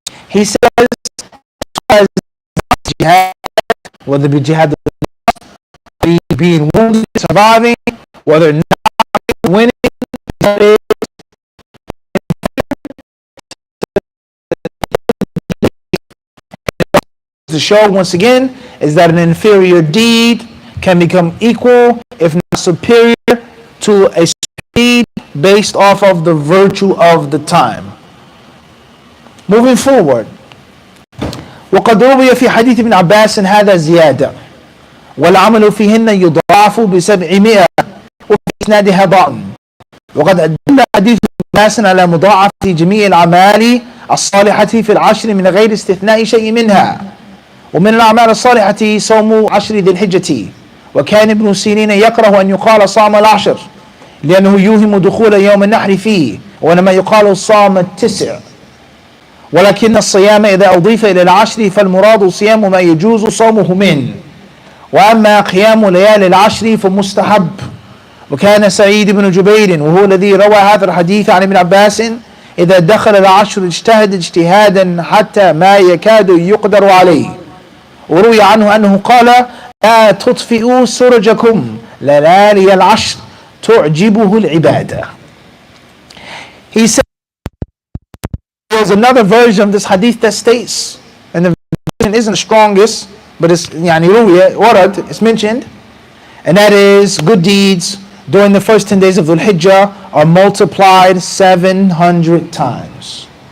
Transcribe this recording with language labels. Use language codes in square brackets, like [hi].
[en] He says, jihad, whether it be jihad, being wounded, surviving, whether not winning, to show once again is that an inferior deed can become equal, if not superior, to a deed based off of the virtue of the time. Moving forward, [ar] وقد روي في حديث ابن عباس هذا زيادة والعمل فيهن يضاعف ب700 وفي إسنادها ضعف. وقد أدل حديث ابن عباس على مضاعفة جميع الأعمال الصالحة في العشر من غير استثناء شيء منها. ومن الأعمال الصالحة صوم عشر ذي الحجة. وكان ابن سيرين يكره أن يقال صام العشر لأنه يوهم دخول يوم النحر فيه, وإنما يقال صام التسع. ولكن الصيام إذا أضيف إلى العشر فالمراد صيام ما يجوز صومه منه, وأما قيام ليالي العشر فمستحب. وكان سعيد بن جبير وهو الذي روى هذا الحديث عن ابن عباس إذا دخل العشر اجتهد اجتهادا حتى ما يكاد يقدر عليه. وروي عنه أنه قال لا تطفئوا سرجكم ليالي العشر تعجبه العبادة. [en] He said there's another version of this hadith that states, and the version isn't the strongest, but it's it's mentioned, and that is good deeds during the first 10 days of Dhul Hijjah are multiplied 700 times.